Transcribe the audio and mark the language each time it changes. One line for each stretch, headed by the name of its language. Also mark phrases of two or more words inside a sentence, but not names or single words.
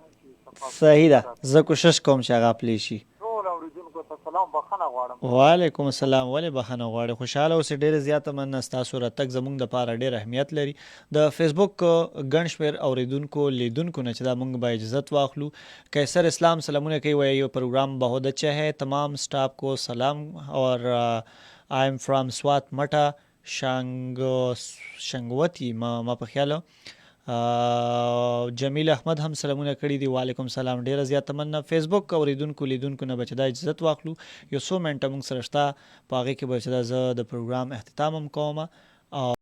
Pashto: صحیح ده زه کوشش کوم چې هغه پلی شي ټول اورېدونکو ته سلام بخښنه غواړم وعلیکم السلام ولې بخښنه غواړې خوشحاله اوسې ډېره زیاته مننه ستاسو راتګ زموږ دپاره ډېر اهمیت لري د فیسبوک ګڼ شمېر اورېدونکو لیدونکو نه چې دا موږ به اجازت واخلو قیصر اسلام سلامونه کوي وایي
Urdu: یہ پروگرام بہت اچھا ہے تمام سٹاف کو سلام اور
English: I am from
Pashto: سوات مټه شنګوتی ما په خیاله جمیل احمد هم سلامونه کړي دي وعلیکم سلام ډیره زیاته مننه فیسبوک اوریدونکو لیدونکو نه بچ دا اجازت واخلو یو څو منټه موږ سره شته په هغې کې به چې دا زه د پروګرام اختتام هم کوم